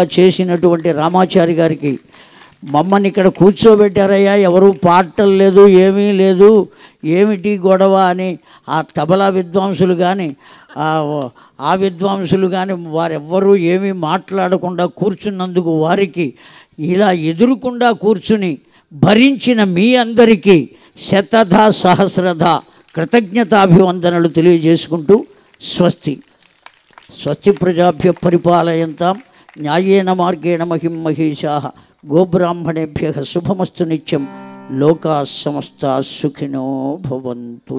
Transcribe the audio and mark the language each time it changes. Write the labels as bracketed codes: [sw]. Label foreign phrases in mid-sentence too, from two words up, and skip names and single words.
[te] చేసినటువంటి రామాచారి గారికి, మమ్మల్ని ఇక్కడ కూర్చోబెట్టారయ్యా, ఎవరు పాటలు లేదు, ఏమీ లేదు, ఏమిటి గొడవ అని ఆ తబలా విద్వాంసులు కానీ ఆ విద్వాంసులు కానీ వారెవ్వరూ ఏమీ మాట్లాడకుండా కూర్చున్నందుకు వారికి, ఇలా ఎదురుకుండా కూర్చుని భరించిన మీ అందరికీ శతధ సహస్రధ కృతజ్ఞతాభివందనలు తెలియజేసుకుంటూ స్వస్తి. [sa] స్వస్తి ప్రజాభ్య పరిపాలయంతాం న్యాయేన మార్గేణ మహిం మహేశాః గోబ్రాహ్మణేభ్యః శుభమస్తు నిత్యం. లోకాః సమస్తాః సుఖినో భవంతు.